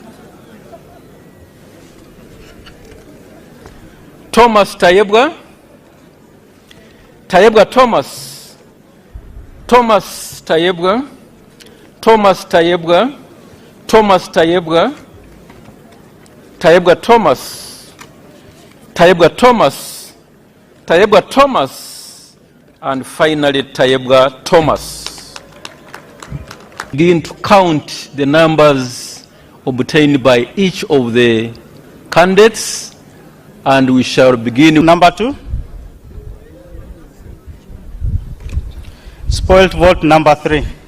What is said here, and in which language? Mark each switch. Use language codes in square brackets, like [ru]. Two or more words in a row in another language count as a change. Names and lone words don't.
[en] Thomas Tayebwa, Tayebwa Thomas, Thomas Tayebwa, Thomas Tayebwa, Thomas Tayebwa, Tayebwa Thomas, Tayebwa Thomas, Tayebwa Thomas, and finally Tayebwa Thomas. Begin to count the numbers obtained by each of the candidates, and we shall begin. Number 2. Spoiled vote number 3.